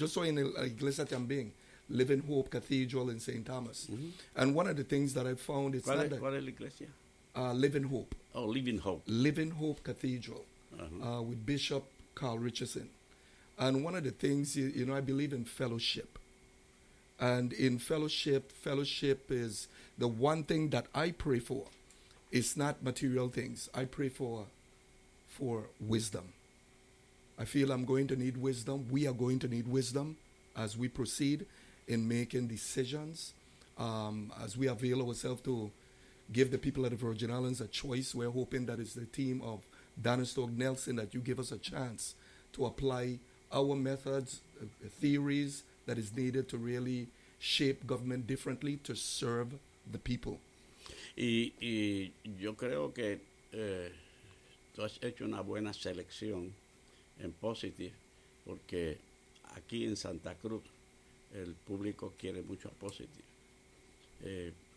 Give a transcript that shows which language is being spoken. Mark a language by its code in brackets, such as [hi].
[es] Yo soy en la iglesia también, Living Hope Cathedral in St. [en] Thomas. And one of the things that I found is [es] ¿Cuál es la iglesia? [en] Living Hope. Oh, Living Hope. Living Hope Cathedral with Bishop Carl Richardson. And one of the things, you know, I believe in fellowship. And in fellowship is the one thing that I pray for. It's not material things. I pray for wisdom. I feel I'm going to need wisdom. We are going to need wisdom as we proceed in making decisions, as we avail ourselves to give the people of the Virgin Islands a choice. We're hoping that it's the team of Danistog Nelson that you give us a chance to apply our methods, theories that is needed to really shape government differently to serve the people. [es] Y yo creo que tú has hecho una buena selección en Positive, porque aquí en Santa Cruz el público quiere mucho a Positive.